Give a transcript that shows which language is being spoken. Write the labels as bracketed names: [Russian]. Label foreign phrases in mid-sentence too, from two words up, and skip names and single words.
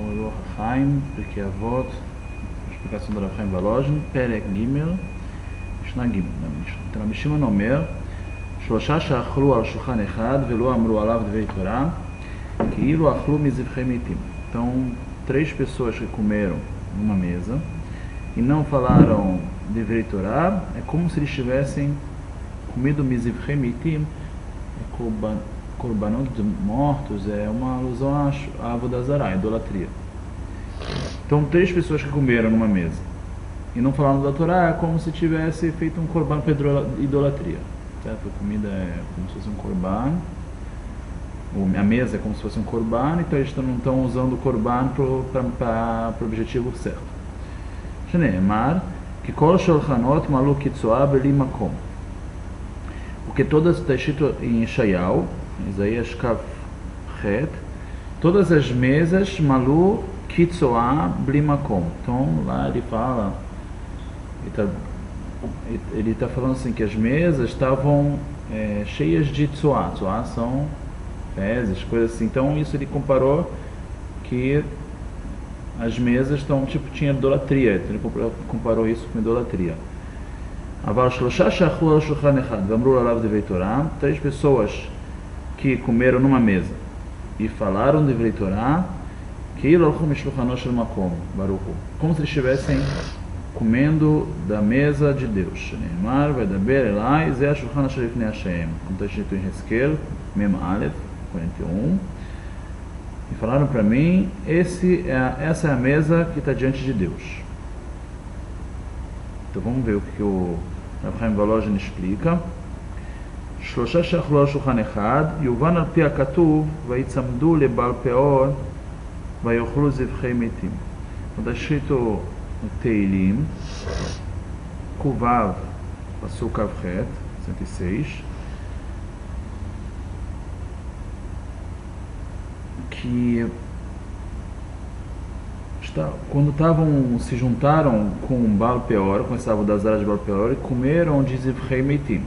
[Hebrew] אורח החיים, פרקי אבות, [Portuguese] explicação do Rav Chaim Volozhin, [Hebrew] פרק ג' משנה ג'. רבי שמעון אומר, שלושה שאכלו על שולחן אחד ולא אמרו עליו דברי תורה, כאילו אכלו מזבחי מתים. [Portuguese] Então, 3 pessoas que comeram numa mesa e não falaram [Hebrew] דברי תורה, [Portuguese] é como se eles tivessem comido [Hebrew] מזבחי מתים, [Portuguese] korbanot de mortos, é uma alusão à [Hebrew] עבודה זרה, [Portuguese] a idolatria. Então, 3 pessoas que comeram numa mesa e não falaram da Torá, é como se tivesse feito um korban para idolatria. Certo? A comida é como se fosse um korban, a mesa é como se fosse um korban, então eles não estão usando o korban para o objetivo certo. [Hebrew] שנאמר, כי כל שלחנות מלאו קיא צואה בלי מקום. [Portuguese] Porque todas, está escrito em Yeshayahu, Isaías [Hebrew] כ ח, [Portuguese] todas as mesas [Hebrew] מלאו קיא צואה בלי מקום. [Portuguese] Então lá ele fala, ele está falando assim que as mesas estavam cheias de tzoah. Tzoah são fezes, coisas assim. Então isso ele comparou que as mesas estão, tipo, tinha idolatria. Então ele comparou isso com idolatria. [Hebrew] אבל שלשה שאכלו על שלחן אחד ואמרו עליו דברי תורה. [Portuguese] 3 pessoas que comeram numa mesa e falaram [Hebrew] דברי תורה, כאילו הלכו משולחנו של מקום, ברוך הוא. [Portuguese] Como se eles estivessem comendo da mesa de Deus. [Hebrew] שנאמר, וידבר אליי, זה השולחן אשר לפני השם. [Portuguese] Como está escrito em Hezkel, [Hebrew] מ א, [Portuguese] 41. E falaram para mim, essa é a mesa que está diante de Deus. Então vamos ver o que o Rav Chaim Volozhin explica. [Hebrew] שלושה שאכלו על שולחן אחד, יובן על פי הכתוב, ויצמדו לבעל פאור, ויאכלו זבחי מתים. [Portuguese] está escrito no Teilim, Kuvav, [Hebrew] פסוק כ"ח, [Portuguese] 106, que quando se juntaram com Baal Peor, com essa [Hebrew] עבודה זרה [Portuguese] de Baal Peor, e comeram de [Hebrew] זבחי מתים.